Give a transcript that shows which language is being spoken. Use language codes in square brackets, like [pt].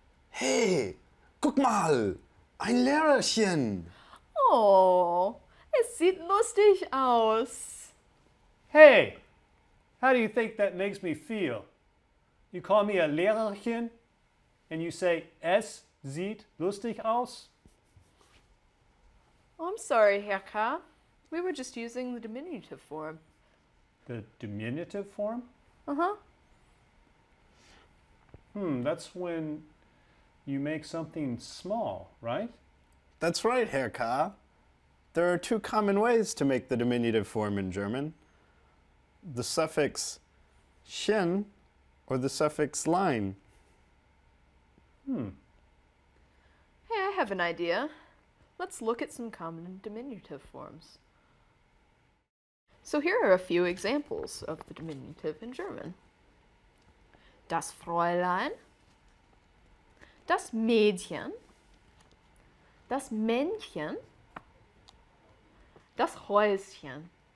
[de] Hey, guck mal, ein Lehrerchen. Oh, es sieht lustig aus. [en] Hey, how do you think that makes me feel? You call me a Lehrerchen and you say, [de] es sieht lustig aus? [en] Oh, I'm sorry, Herr K. We were just using the diminutive form. The diminutive form? Uh-huh. That's when you make something small, right? That's right, Herr K. There are two common ways to make the diminutive form in German. The suffix chen or the suffix lein. Hey, I have an idea. Let's look at some common diminutive forms. So here are a few examples of the diminutive in German. [de] Das Fräulein, das Mädchen, das Männchen, das Häuschen.